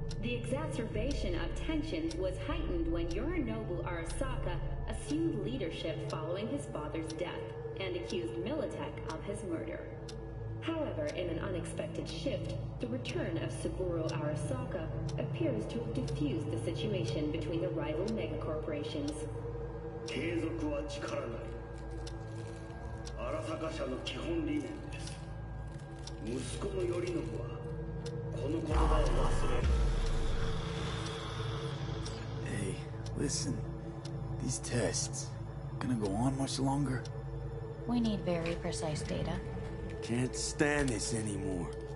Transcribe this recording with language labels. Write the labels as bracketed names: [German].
[English] The exacerbation of tensions was heightened when Yorinobu Arasaka assumed leadership following his father's death and accused Militech of his murder. However, in an unexpected shift, the return of Saburo Arasaka appears to have diffused the situation between the rival megacorporations. [Japanese] 継続は力なり。荒坂社の基本理念です。息子の頼信はこの言葉を忘れる。 [English] Hey, listen. These tests, gonna go on much longer? We need very precise data. Can't stand this anymore.